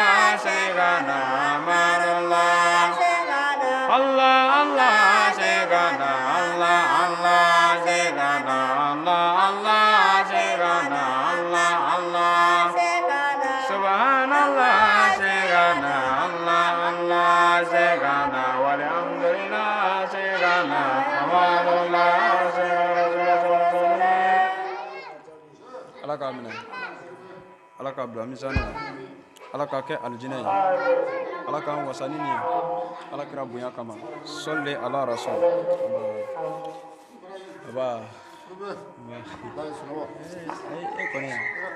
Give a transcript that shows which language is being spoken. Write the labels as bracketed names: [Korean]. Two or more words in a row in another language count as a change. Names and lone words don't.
[Arabic] سيدنا أمر الله الله الله سيدنا الله الله سيدنا الله الله سيدنا الله الله سبحان الله سيدنا الله الله سيدنا والحمد لله سيدنا أمر الله سيدنا [Bambara] alaka minɛ ala ka bila misani na ala ka kɛ alijinɛ ye ala k'an wasa ni nin ye ala kira bonya kama sɔli ala rasul aba e kɔni